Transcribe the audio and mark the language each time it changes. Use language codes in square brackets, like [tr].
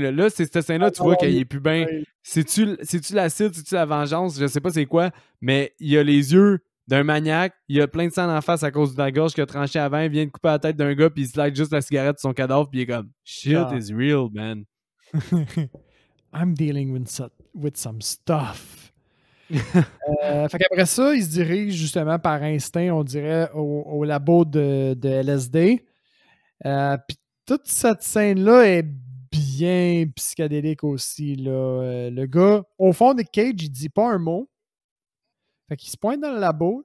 [fr] Là, c'est cette scène-là, tu vois qu'il est plus bien. C'est-tu l'acide, c'est-tu la vengeance? Je sais pas c'est quoi, mais il a les yeux d'un maniaque, il a plein de sang en face à cause de la gorge qu'il a tranché avant, il vient de couper la tête d'un gars, puis il slide juste la cigarette de son cadavre, puis il est comme « [en] Shit is real, man. » I'm dealing with some stuff. [fr] Fait qu'après ça, il se dirige justement par instinct, on dirait, au labo de LSD. Puis toute cette scène-là est bien psychédélique aussi. Là. Le gars, au fond de Cage, il dit pas un mot. Fait qu'il se pointe dans le labo.